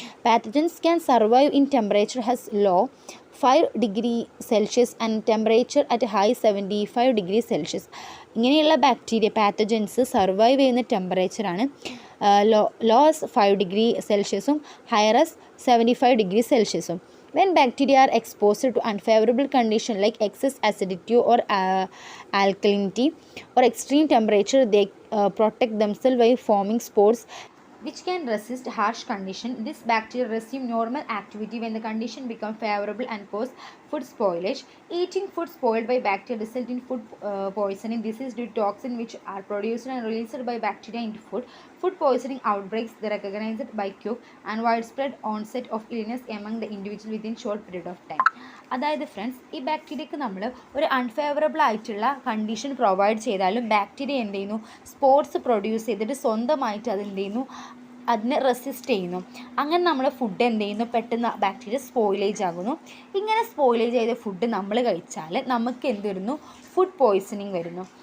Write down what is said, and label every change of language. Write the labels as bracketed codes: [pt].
[en] Pathogens can survive in temperature has low 5 degree Celsius and temperature at high 75 degree Celsius. [ml] ഇങ്ങനെയുള്ള bacteria pathogens survive ചെയ്യുന്ന ടെമ്പറേച്ചറാണ് loss 5 degree Celsius ഹയറസ് 75 degree Celsius. [en] When bacteria are exposed to unfavorable conditions like excess acidity or alkalinity or extreme temperature, they protect themselves by forming spores which can resist harsh condition. This bacteria resume normal activity when the condition become favorable and cause food spoilage. Eating food spoiled by bacteria result in food poisoning. This is due to toxins which are produced and released by bacteria into food. Food poisoning outbreaks they recognized by Q and widespread onset of illness among the individual within short period of time. [ml] അതായത് friends, ഈ ബാക്ടീരിയക്ക് നമ്മൾ ഒരു unfavourable ആയിട്ടുള്ള condition provide ചെയ്താലും bacteria എന്ത് ചെയ്യുന്നു, sports produce ചെയ്തിട്ട് സ്വന്തമായിട്ട് അത് എന്ത് ചെയ്യുന്നു, അതിനെ റെസിസ്റ്റ് ചെയ്യുന്നു. അങ്ങനെ നമ്മുടെ ഫുഡ് എന്ത് ചെയ്യുന്നു, പെട്ടെന്ന് ബാക്ടീരിയ സ്പോയിലേജ് ആകുന്നു. ഇങ്ങനെ സ്പോയിലേജ് ചെയ്ത ഫുഡ് നമ്മൾ കഴിച്ചാൽ നമുക്ക് എന്ത് വരുന്നു, ഫുഡ് പോയ്സണിങ് വരുന്നു.